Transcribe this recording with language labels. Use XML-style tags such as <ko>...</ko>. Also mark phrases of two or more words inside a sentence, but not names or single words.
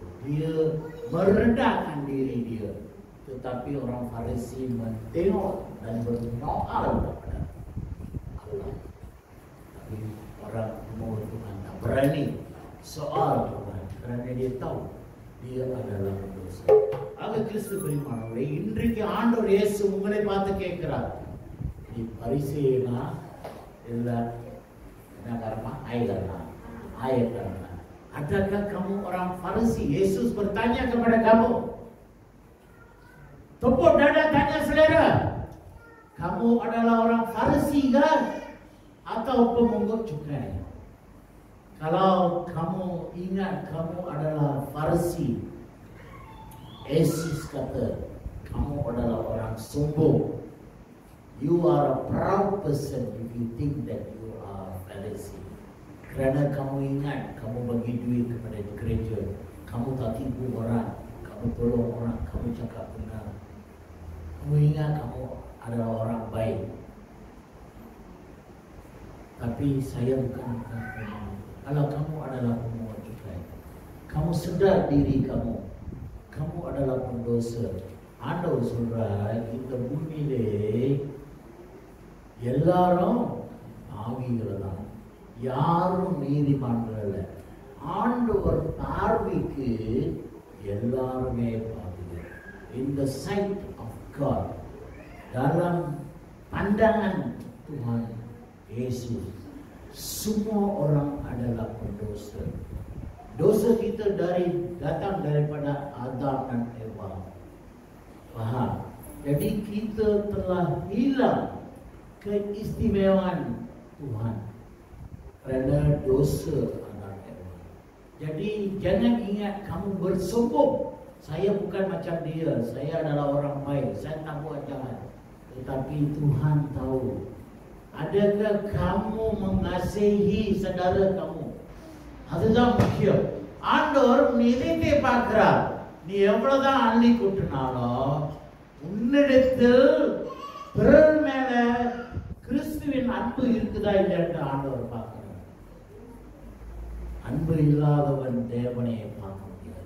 <ms>Dia merendahkan diri dia. Tetapi orang Farisi mentengok dan berdoa kepada Allah. Tapi orang umur Tuhan tak berani soal Tuhan, kerana dia tahu dia adalah pendosa.</ms> <ta>ஆக கிறிஸ்து பிரியமானவர்களே, இன்றைக்கு ஆண்டவர் இயேசு உங்களை பார்த்து கேட்கிறார், நீ பரிசேயனா இல்ல என்னக்காரமா ஆயக்காரனா?</ta> <ms>Adakah kamu orang Farisi? Yesus bertanya kepada kamu. Tepuk dada tanya selera. Kamu adalah orang Farisi kan? Atau pemungut cukai? Kalau kamu ingat kamu adalah Farisi, Yesus kata kamu adalah orang sombong.</ms> <en>You are a proud person if you think that you are Pharisee.</en> <ms>Kerana kamu ingat kamu bagi duit kepada gereja, kamu tak tipu orang, kamu tolong orang, kamu cakap benar. Kamu ingat kamu adalah orang baik. Tapi saya bukan pemungut. Kalau kamu adalah pemungut cukai, kamu sedar diri kamu adalah pendosa.</ms> <ta>ஆண்டவர் சொல்றார், இந்த பூமியிலே எல்லாரும் ஆவிகள் தான், யாரும் நீதிமான்கள் அல்ல. ஆண்டவர் பார்வைக்கு எல்லாருமே பாவிகள்.</ta> <en>In the sight of God,</en> <ms>dalam pandangan Tuhan Yesus, semua orang adalah pendosa. Dosa kita datang daripada Adam dan Eva. Faham? Jadi kita telah hilang keistimewaan Tuhan kerana dosa Adam dan Eva. Jadi jangan ingat kamu bersombong. Saya bukan macam dia. Saya adalah orang baik. Saya tak buat jahat. Tetapi Tuhan tahu. Adakah kamu mengasihi saudara kamu?</ms> <ta>அதுதான் முக்கியம். ஆண்டவர் நீ இதை பார்க்கிறார். நீ எவ்வளவுதான் அள்ளி கொட்டினாலும் உன்னிடத்தில் பிறர் மேல கிறிஸ்துவின் அன்பு இருக்குதா இல்லைன்னு ஆண்டவர் பார்க்கிறார். அன்பு இல்லாதவன் தேவனை பார்க்க முடியாது.</ta>